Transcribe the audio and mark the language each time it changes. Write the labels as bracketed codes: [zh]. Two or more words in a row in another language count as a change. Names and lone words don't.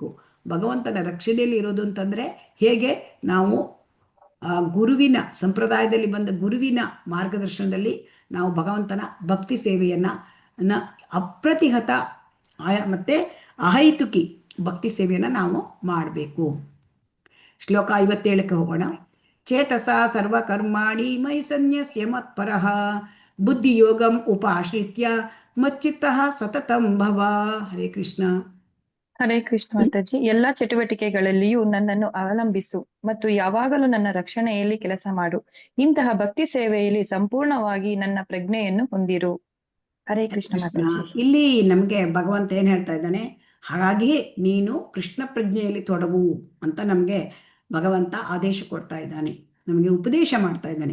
[kn] ಭಗವಂತನ ರಕ್ಷಣೆಯಲ್ಲಿ ಇರೋದು ಅಂತಂದರೆ ಹೇಗೆ, ನಾವು ಗುರುವಿನ ಸಂಪ್ರದಾಯದಲ್ಲಿ ಬಂದ ಗುರುವಿನ ಮಾರ್ಗದರ್ಶನದಲ್ಲಿ ನಾವು ಭಗವಂತನ ಭಕ್ತಿ ಸೇವೆಯನ್ನು ಅಪ್ರತಿಹತ ಮತ್ತು ಅಹೈತುಕಿ ಭಕ್ತಿ ಸೇವೆಯನ್ನು ನಾವು ಮಾಡಬೇಕು. ಶ್ಲೋಕ 57ಕ್ಕೆ ಹೋಗೋಣ. [sa] ಚೇತಸ ಸರ್ವಕರ್ಮಾಣಿ ಮಯಿ ಸನ್ಯಸ್ಯ ಮತ್ಪರಃ ಬುದ್ಧಿಯೋಗಂ ಉಪಾಶ್ರಿತ್ಯ ಮಚ್ಚಿತ್ತಃ ಸತತಂ ಭವ. [kn] ಹರೇ ಕೃಷ್ಣ. ಹರೇ ಕೃಷ್ಣ ಮಾತಾಜಿ. ಎಲ್ಲಾ ಚಟುವಟಿಕೆಗಳಲ್ಲಿಯೂ ನನ್ನನ್ನು ಅವಲಂಬಿಸು ಮತ್ತು ಯಾವಾಗಲೂ ನನ್ನ ರಕ್ಷಣೆಯಲ್ಲಿ ಕೆಲಸ ಮಾಡು. ಇಂತಹ ಭಕ್ತಿ ಸೇವೆಯಲ್ಲಿ ಸಂಪೂರ್ಣವಾಗಿ ನನ್ನ ಪ್ರಜ್ಞೆಯನ್ನು ಹೊಂದಿರು. ಹರೇ ಕೃಷ್ಣ ಮಾತಾಜಿ. ಇಲ್ಲಿ ನಮಗೆ ಭಗವಂತ ಏನ್ ಹೇಳ್ತಾ ಇದ್ದಾನೆ, ಹಾಗಾಗಿ ನೀನು ಕೃಷ್ಣ ಪ್ರಜ್ಞೆಯಲ್ಲಿ ತೊಡಗು ಅಂತ ನಮಗೆ ಭಗವಂತ ಆದೇಶ ಕೊಡ್ತಾ ಇದ್ದಾನೆ, ನಮಗೆ ಉಪದೇಶ ಮಾಡ್ತಾ ಇದ್ದಾನೆ.